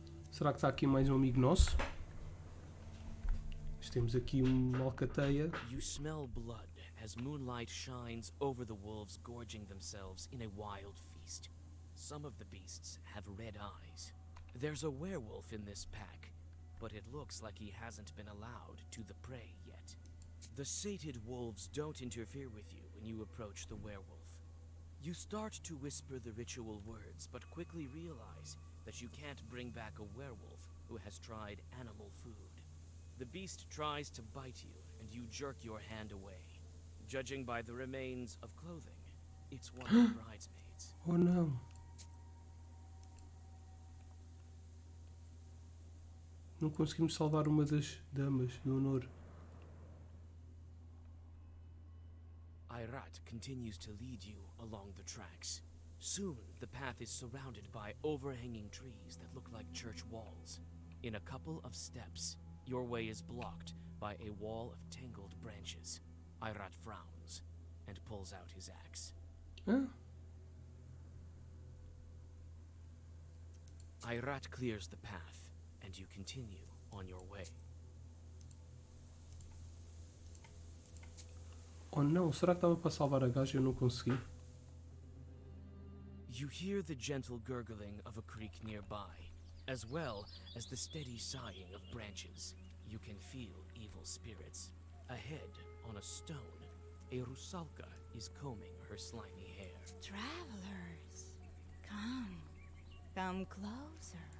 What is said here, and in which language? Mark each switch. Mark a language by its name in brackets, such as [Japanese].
[Portuguese] Será que está aqui mais um amigo nosso? Temos aqui uma alcateia. [English] You smell blood as moonlight shines over the wolves gorging themselves in a wild feast. Some of the beasts have red eyes. There's a werewolf in this pack, but it looks like he hasn't been allowed to the prey yet. The sated wolves don't interfere with you when you approach the werewolf. You start to whisper the ritual words, but quickly realize that you can't bring back a werewolf who has tried animal food. The beast tries to bite you, and you jerk your hand away. Judging by the remains of clothing, it's one of the bridesmaids. [Portuguese] Oh não. Não conseguimos salvar uma das damas do honor. [English] Irat continues to lead you along the tracks. Soon, the path is surrounded by overhanging trees that look like church walls. In a couple of steps, your way is blocked by a wall of tangled branches. Irat frowns and pulls out his axe. Hã? Irat clears the path, and you continue on your way. [Portuguese] Oh não, será que dava para salvar a gaja e eu não consegui? [English] You hear the gentle gurgling of a creek nearby, as well as the steady sighing of branches. You can feel evil spirits. Ahead, on a stone, a rusalka is combing her slimy hair. Travelers, come closer.